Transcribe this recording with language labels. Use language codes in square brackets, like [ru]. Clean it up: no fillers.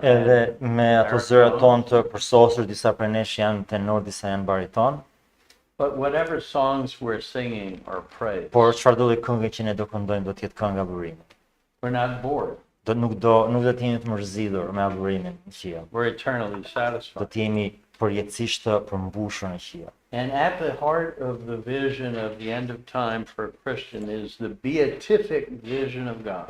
[sq] Edhe me ato zërat tonë të përsosur, disa prej nesh janë tenor, disa janë bariton, [en] but whatever songs we're singing are praise. [sq] por çfarë do lloj këngë që ne do këndojmë do të jetë këngë adhurimi. [en] We're not bored. [sq] Nuk do të jemi të mërzidhur me adhurimin në qiell. [en] We're eternally [sq] Do [en] satisfied. [sq] të jemi përjetësisht të përmbushur në qiell. [en] And at the heart of the vision of the end of time for a Christian is the beatific vision of God.